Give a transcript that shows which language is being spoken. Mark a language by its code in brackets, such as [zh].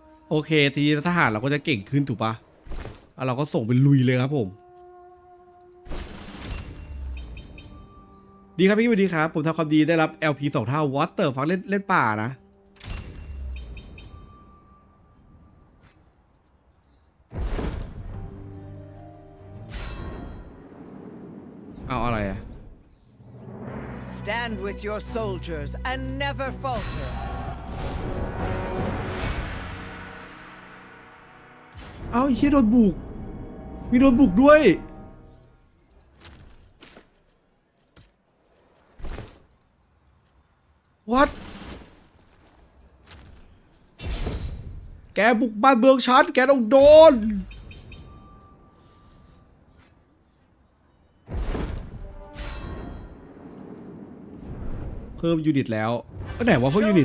[th] โอเคทีนี้ทหารเราก็จะเก่งขึ้นถูกปะแล้วเราก็ส่งไปลุยเลยครับผมดีครับพี่สวัสดีครับผมทำความดีได้รับ LP 2 เท่าวอเตอร์ฟังเล่นป่านะเอาอะไรอะ [en] Stand with your soldiers and never falter. [th] เอาไอ้เหี้ยโดนบุกมีโดนบุกด้วย [en] What [th] แกบุกบ้านเมืองฉันแกต้องโดนเพิ่มยูนิตแล้วก็ไหนว่าเพิ่มยูนิต